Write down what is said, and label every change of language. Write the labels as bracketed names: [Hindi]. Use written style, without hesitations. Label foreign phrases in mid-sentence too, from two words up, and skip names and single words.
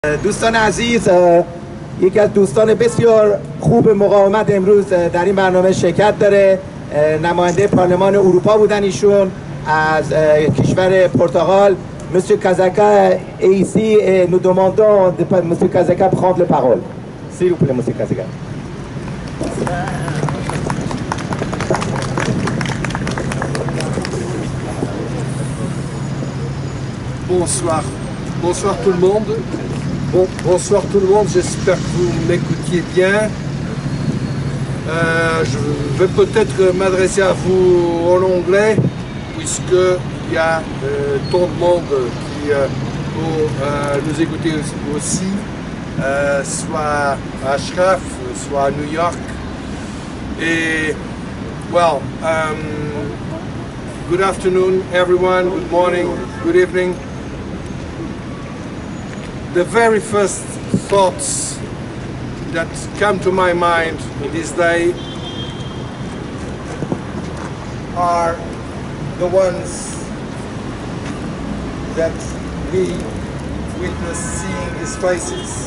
[Persian] دوستان عزیز، یکی از دوستان بسیار خوب مقاومت امروز در این برنامه شرکت داره. نماینده پارلمان اروپا بودن ایشون از کشور پرتغال. [French] Monsieur Kazaka est ici et nous demandons de Monsieur Kazaka prendre la parole. S'il vous plaît, Monsieur Kazaka. Bonsoir. Bonsoir tout le monde. Bonsoir tout le monde, j'espère que vous m'écoutiez bien. Je vais peut-être m'adresser à vous en anglais, puisqu'il y a tant de monde qui pour nous écouter aussi, soit à Ashraf, soit à New York. Et, [English] well, good afternoon everyone, good morning, good evening. The very first thoughts that come to my mind in this day are the ones that we witness seeing these faces.